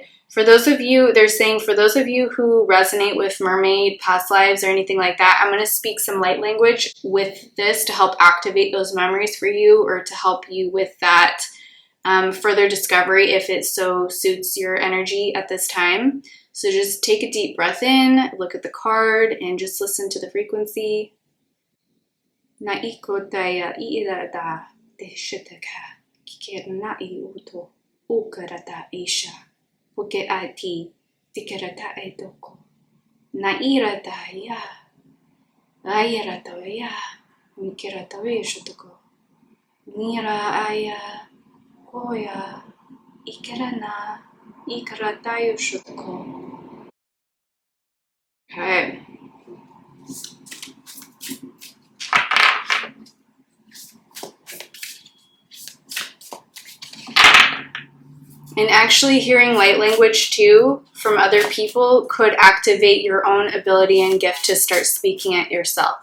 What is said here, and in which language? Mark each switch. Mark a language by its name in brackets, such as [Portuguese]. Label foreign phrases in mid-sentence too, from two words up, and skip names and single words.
[English] For those of you, they're saying, for those of you who resonate with mermaid past lives or anything like that, I'm going to speak some light language with this to help activate those memories for you, or to help you with that further discovery if it so suits your energy at this time. So just take a deep breath in, look at the card, and just listen to the frequency. Naikotaya irada deshitaka kikernai uto ukarata isha puke ati tikerata edoko nairata ya ayarata ya mikirata veshutoko nira aya koya ikerana ikarata yushutoko. Okay. And actually hearing light language too from other people could activate your own ability and gift to start speaking it yourself.